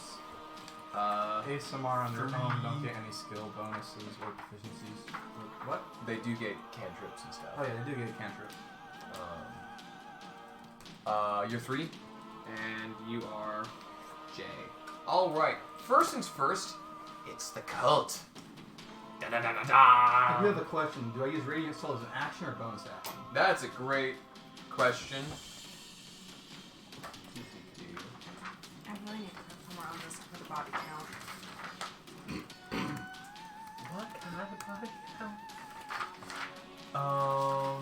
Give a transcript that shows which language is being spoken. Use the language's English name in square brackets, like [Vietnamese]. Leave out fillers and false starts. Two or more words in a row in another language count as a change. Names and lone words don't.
[English] ASMR on their own don't get any skill bonuses or proficiencies. What? They do get cantrips and stuff. Oh yeah, they do get a cantrip. You're 3, and you are J. All right. First things first, it's the cult. Da da da da I da. do have a question. Do I use Radiant Soul as an action or bonus action? That's a great question. I really need to put somewhere on this for the body count. What kind of body count?